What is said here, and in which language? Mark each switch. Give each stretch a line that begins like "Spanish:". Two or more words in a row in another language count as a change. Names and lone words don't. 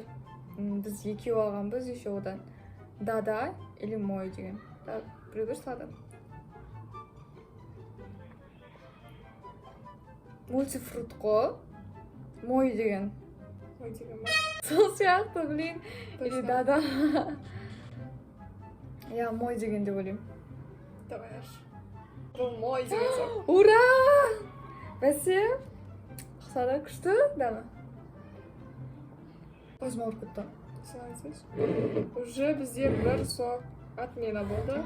Kazakh: Біз екеу алғанбыз, еще одан дада или мой деген. Біреу салады. Мультифрут қой. Мой деген. Мой деген ба? Сол сияқты,
Russian: блин. Или Точно.
Kazakh: дада. Я мой деген деп ойлаймын. Давай аш. Бұл мой деген сок. Ура! Бәсе? Ұқсады, күшті дәмі. Көзім ауырып кетті. Уже бізде бір сок отмена болды.